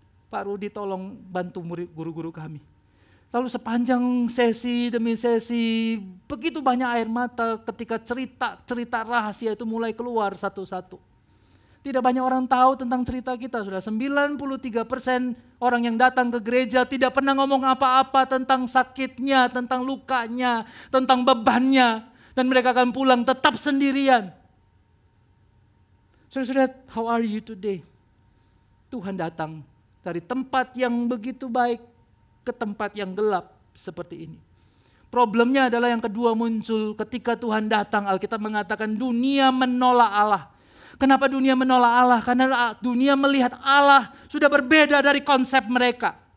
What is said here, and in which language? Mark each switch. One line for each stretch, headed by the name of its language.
Indonesian: Pak Rudi tolong bantu murid guru-guru kami. Lalu sepanjang sesi demi sesi, begitu banyak air mata ketika cerita rahasia itu mulai keluar satu-satu. Tidak banyak orang tahu tentang cerita kita, sudah 93% orang yang datang ke gereja tidak pernah ngomong apa-apa tentang sakitnya, tentang lukanya, tentang bebannya. Dan mereka akan pulang tetap sendirian. Saudara-saudara,
English: how are you today?
Indonesian: Tuhan datang dari tempat yang begitu baik ke tempat yang gelap seperti ini. Problemnya adalah yang kedua muncul ketika Tuhan datang. Alkitab mengatakan dunia menolak Allah. Kenapa dunia menolak Allah? Karena dunia melihat Allah sudah berbeda dari konsep mereka.